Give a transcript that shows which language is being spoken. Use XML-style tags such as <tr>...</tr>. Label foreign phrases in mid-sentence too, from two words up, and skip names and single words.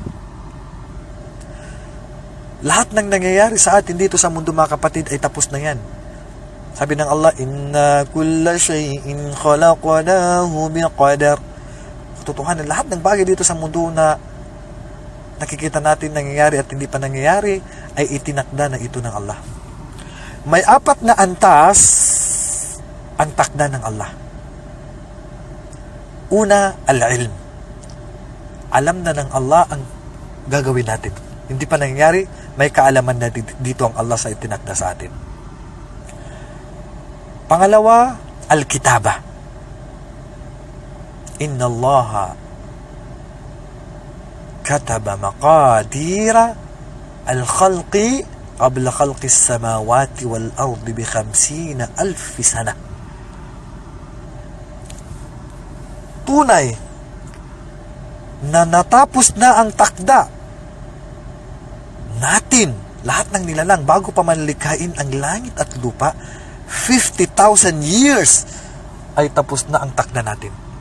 <tl>Lahat ng nangyayari sa atin dito sa mundo, mga kapatid, ay tapos na yan. Sabi ng Allah,</tl> <ar>إنا كل شيء خلقناه بقدر.</ar> <tl>Katotohanan, lahat ng bagay dito sa mundo na nakikita natin nangyayari at hindi pa nangyayari, ay itinakda na ito ng Allah. May 4 na antas ang takda ng Allah. Una, al-ilm. Alam na ng Allah ang gagawin natin. Hindi pa nangyayari, may kaalaman na dito ang Allah sa itinakda sa atin. Pangalawa, al-kitaba.</tl> <ar>إن الله كتب مقادير الخلق قبل خلق السماوات والأرض ب 50,000 sana.</ar> <tl>Tunay na natapos na ang takda natin, lahat ng nilalang bago pa manlikhain ang langit at lupa. 50,000 years ay tapos na ang takda natin.</tl>